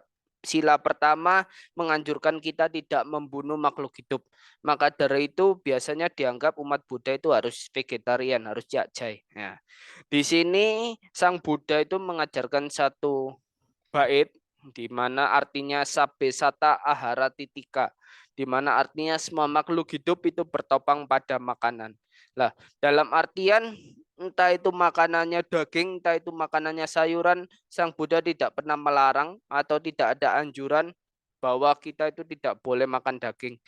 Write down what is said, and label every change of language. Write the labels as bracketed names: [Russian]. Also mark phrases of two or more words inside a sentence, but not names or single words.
[Indonesian] Sila pertama menganjurkan kita tidak membunuh makhluk hidup. Maka dari itu biasanya dianggap umat Buddha itu harus vegetarian, harus jakjai. Nah, di sini Sang Buddha itu mengajarkan satu bait di mana artinya [Pali] sabe sata ahara titika, [Indonesian] di mana artinya semua makhluk hidup itu bertopang pada makanan. Lah, dalam artian entah itu makanannya daging, entah itu makanannya sayuran, Sang Buddha tidak pernah melarang atau tidak ada anjuran bahwa kita itu tidak boleh makan daging.